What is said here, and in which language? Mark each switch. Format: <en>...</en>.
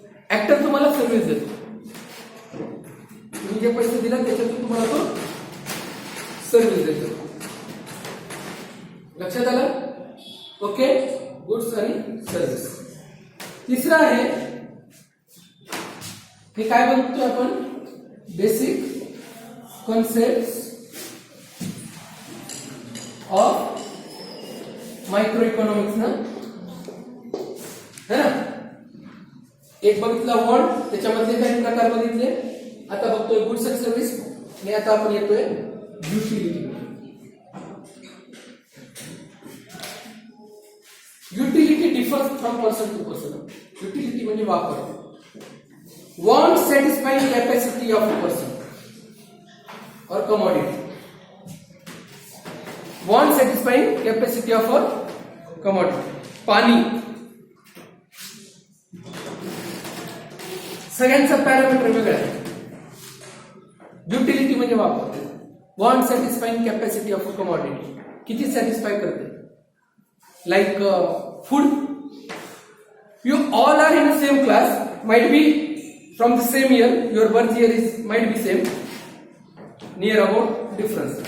<mr>Actor तुम्हाला service देतो, तुम्ही जे पैसे दिला त्याच्यातून तुम्हाला तो सर्व्हिस देतो. लक्षात आलं? ओके, गुड्स आणि सर्व्हिस. तिसरा आहे, हे काय बघतोय आपण?</mr> <en>Basic concept of micro economics ना, है ना.</en> <mr>एक बघितला वर्ड, त्याच्यामध्ये काही प्रकार बघितले. आता बघतोय गुड्स अँड सर्व्हिस, आणि आता आपण येतोय utility.</mr> <en>Utility differs from person to person.</en> <mr>Utility म्हणजे वापर.</mr> <en>Want satisfying capacity of a person or commodity. Want satisfying capacity of a commodity.</en> <mr>पाणी, सगळ्यांचा पॅरामीटर वेगळा आहे. युटिलिटी म्हणजे वापर.</mr> <en>Want satisfying capacity of a commodity.</en> <mr>किती सॅटिस्फाय करते? Like food.</mr> <en>You all are in the same class, might be from the same year, your birth year is might be same, near about difference.</en>